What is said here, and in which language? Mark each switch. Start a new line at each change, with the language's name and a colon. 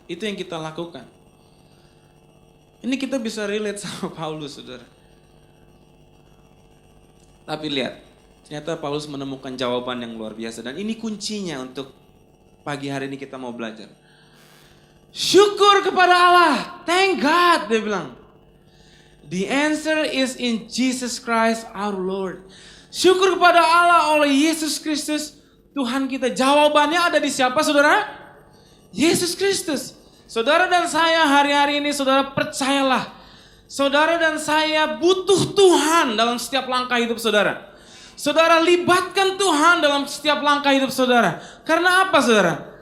Indonesian: Itu yang kita lakukan. Ini kita bisa relate sama Paulus saudara. Tapi lihat, ternyata Paulus menemukan jawaban yang luar biasa. Dan ini kuncinya untuk pagi hari ini kita mau belajar. Syukur kepada Allah, thank God dia bilang.
English: The answer is in Jesus Christ our Lord.
Indonesian: Syukur kepada Allah oleh Yesus Kristus Tuhan kita. Jawabannya ada di siapa saudara? Yesus Kristus. Saudara dan saya hari-hari ini saudara percayalah. Saudara dan saya butuh Tuhan dalam setiap langkah hidup saudara. Saudara libatkan Tuhan dalam setiap langkah hidup saudara. Karena apa saudara?